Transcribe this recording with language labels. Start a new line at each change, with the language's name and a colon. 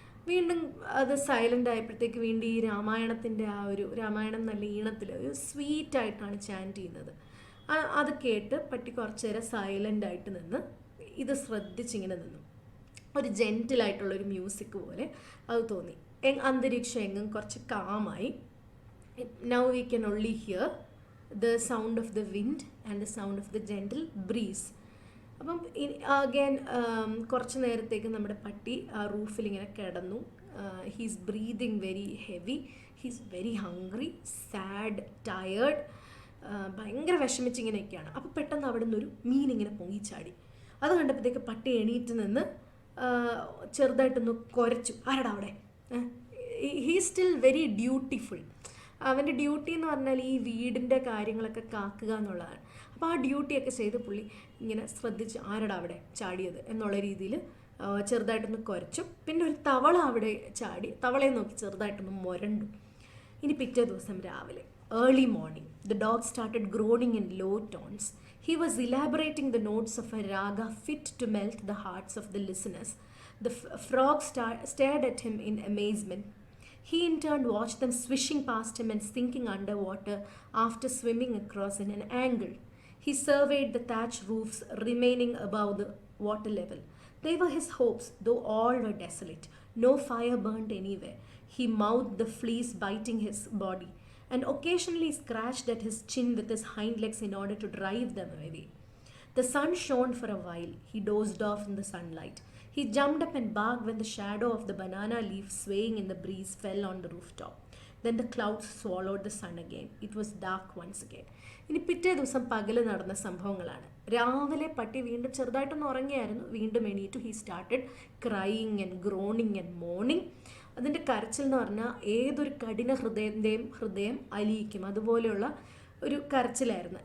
Malayalam: വീണ്ടും അത് സൈലൻ്റ് ആയപ്പോഴത്തേക്ക് വീണ്ടും ഈ രാമായണത്തിൻ്റെ ആ ഒരു രാമായണം നല്ല ഈണത്തിൽ ഒരു സ്വീറ്റായിട്ടാണ് ചാൻറ്റ് ചെയ്യുന്നത്. അത് കേട്ട് പട്ടി കുറച്ച് നേരം സൈലൻ്റായിട്ട് നിന്ന് ഇത് ശ്രദ്ധിച്ചിങ്ങനെ നിന്നു. ഒരു ജെൻറ്റിലായിട്ടുള്ളൊരു മ്യൂസിക് പോലെ അത് തോന്നി. അന്തരീക്ഷം എങ്ങും കുറച്ച് കാമായി.
English: Now we can only hear the sound of the wind and the sound of the gentle breeze.
Malayalam: അപ്പം അഗൈൻ കുറച്ച് നേരത്തേക്ക് നമ്മുടെ പട്ടി ആ റൂഫിൽ ഇങ്ങനെ കിടന്നു.
English: he's breathing very heavy, he's very hungry, sad, tired,
Malayalam: ഭയങ്കര വിഷമിച്ചിങ്ങനെയൊക്കെയാണ്. അപ്പോൾ പെട്ടെന്ന് അവിടെ നിന്നൊരു മീൻ ഇങ്ങനെ പൊങ്ങിച്ചാടി. അത് കണ്ടപ്പോഴത്തേക്ക് പട്ടി എണീറ്റ് നിന്ന് ചെറുതായിട്ടൊന്ന് കുരച്ചു. ആരടാ അവിടെ?
English: He still very dutiful.
Malayalam: അവൻ്റെ ഡ്യൂട്ടി എന്ന് പറഞ്ഞാൽ ഈ വീടിൻ്റെ കാര്യങ്ങളൊക്കെ കാക്കുക എന്നുള്ളതാണ്. അപ്പോൾ ആ ഡ്യൂട്ടിയൊക്കെ ചെയ്ത് പുള്ളി ഇങ്ങനെ ശ്രദ്ധിച്ച് ആരടാ അവിടെ ചാടിയത് എന്നുള്ള രീതിയിൽ ചെറുതായിട്ടൊന്ന് കുരച്ചു. പിന്നെ ഒരു തവള അവിടെ ചാടി, തവളയെ നോക്കി ചെറുതായിട്ടൊന്ന് മുരണ്ടു. ഇനി പിറ്റേ ദിവസം രാവിലെ
English: Early morning the dog started groaning in low tones. He was elaborating the notes of a raga fit to melt the hearts of the listeners. The frog stared at him in amazement. He in turn watched them swishing past him and sinking underwater after swimming across in an angle. He surveyed the thatched roofs remaining above the water level. They were his hopes, though all were desolate. No fire burned anywhere. He mouthed the fleas biting his body, and occasionally scratched at his chin with his hind legs in order to drive them away. The sun shone for a while. He dozed off in the sunlight. He jumped up and barked when the shadow of the banana leaf swaying in the breeze fell on the rooftop. Then the clouds swallowed the sun again. It was dark once again.
Malayalam: ഇനി പിറ്റേ ദിവസം പകല് നടന്ന സംഭവങ്ങളാണ്. രാവിലെ പട്ടി വീണ്ടും ചെറുതായിട്ടൊന്ന് ഉറങ്ങിയായിരുന്നു. വീണ്ടും എണീറ്റു.
English: He started crying and groaning and moaning.
Malayalam: അതിൻ്റെ കരച്ചിൽ എന്ന് പറഞ്ഞാൽ ഏതൊരു കഠിന ഹൃദയം അലിയിക്കും അതുപോലെയുള്ള ഒരു കരച്ചിലായിരുന്നു.